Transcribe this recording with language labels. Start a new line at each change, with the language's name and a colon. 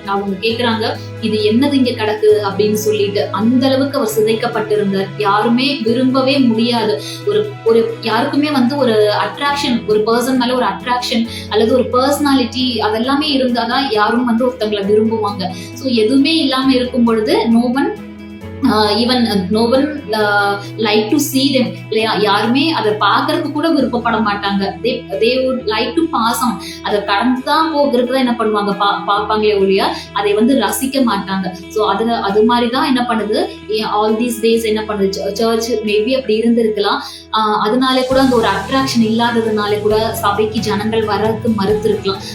Tamil: அவங்க கேக்குறாங்க, இது என்னது இங்க கிடக்கு அப்படின்னு சொல்லிட்டு. அந்த அளவுக்கு அவர் சிதைக்கப்பட்டிருந்தார். யாருமே விரும்பவே முடியாது. ஒரு யாருக்குமே வந்து ஒரு அட்ராக்ஷன், ஒரு பர்சன் மேல ஒரு அட்ராக்ஷன் அல்லது ஒரு பர்சனாலிட்டி அதெல்லாமே இருந்தாதான் யாரும் வந்து ஒருத்தங்களை விரும்புவாங்க. ஸோ எதுவுமே இல்லாம இருக்கும் பொழுது
English: even no one like to see them,
Tamil: இல்லையா? யாருமே அதை பார்க்கறதுக்கு கூட விருப்பப்பட மாட்டாங்க.
English: they would like to pass on,
Tamil: அதை கடந்துதான் போகிறதுக்கு தான் என்ன பண்ணுவாங்க, பார்ப்பாங்களே ஒழிய அதை வந்து ரசிக்க மாட்டாங்க. ஸோ அது மாதிரிதான் என்ன பண்ணுது
English: all these days
Tamil: என்ன பண்ணுது சர்ச். மேபி அப்படி இருந்திருக்கலாம். அதனால கூட அந்த ஒரு அட்ராக்ஷன் இல்லாததுனால கூட சபைக்கு ஜனங்கள் வர்றதுக்கு மறுத்து இருக்கலாம்.